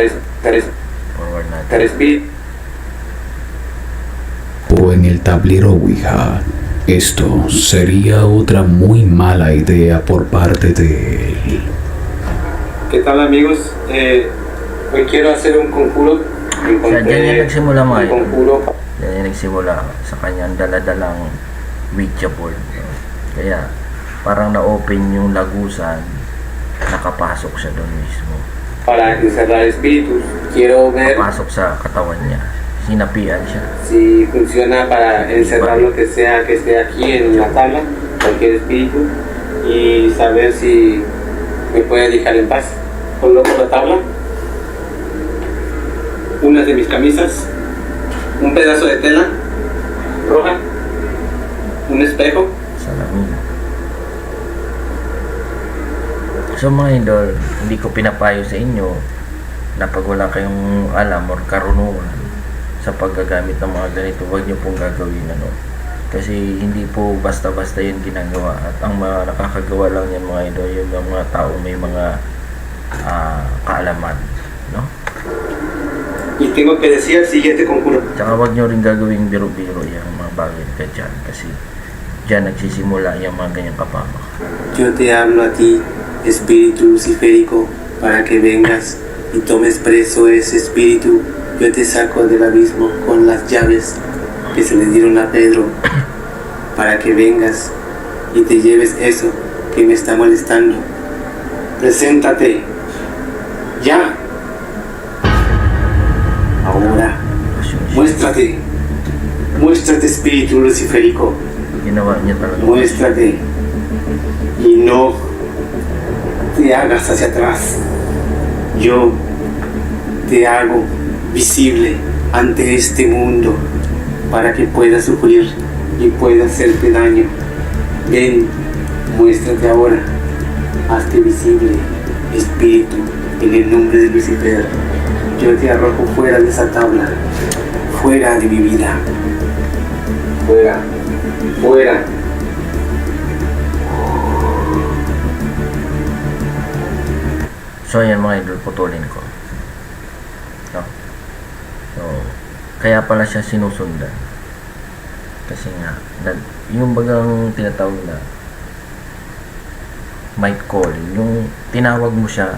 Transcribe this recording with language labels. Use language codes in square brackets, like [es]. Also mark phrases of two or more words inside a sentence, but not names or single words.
[tl] Forward natin. [es] el espíritu. o en el tablero Ouija. Esto sería otra muy mala idea por parte de él. ¿Qué tal, amigos? Hoy quiero hacer un conjuro. [tl] Sa dyan yan nagsimula mga [es] un [tl] idol. [es] conjuro. [tl] Yan yan nagsimula sa kanyang daladalang Ouija board. No? Kaya parang na-open yung lagusan, nakapasok siya doon mismo. [es] Para encerrar espíritus. Quiero ver [tl] Pasok sa katawan niya. Sinapian siya. [es] si funciona para encerrar lo que sea que esté aquí en la tabla, cualquier espíritu, y saber si me puede dejar en paz. Coloco la tabla, unas de mis camisas, un pedazo de tela roja, un espejo. [tl] Salamin. So mga idol, hindi ko pinapayo sa inyo na pag wala kayong alam or karunungan sa paggagamit ng mga ganito, huwag nyo pong gagawin kasi hindi po basta-basta yun ginagawa, at ang mga nakakagawa lang yan mga idol, yung mga tao may mga kaalaman, no? [es] Y tengo que decir el siguiente conjuro. [tl] Tsaka huwag nyo rin gagawing biro-biro yung mga bagay ka dyan, kasi dyan nagsisimula yung mga ganyang kapamak. [es] Yo te hablo a ti, espíritu luciférico, para que vengas y tomes preso ese espíritu. Yo te saco del abismo con las llaves que se le dieron a Pedro, para que vengas y te lleves eso que me está molestando. Preséntate, ya. Ahora, muéstrate, muéstrate, espíritu luciférico. [tl] Ginawa niya talaga. [es] Muéstrate y no te hagas hacia atrás. Yo te hago visible ante este mundo para que puedas sufrir y pueda hacerte daño. Ven, muéstrate ahora, hazte visible, espíritu, en el nombre de Lucifer. Yo te arrojo fuera de esa tabla, fuera de mi vida, fuera, fuera. [tl] So ayan mga idol, putulin ko. No? So, kaya pala siya sinusundan. Kasi nga, yung bagang tinatawag na [en] might calling, [tl] yung tinawag mo siya.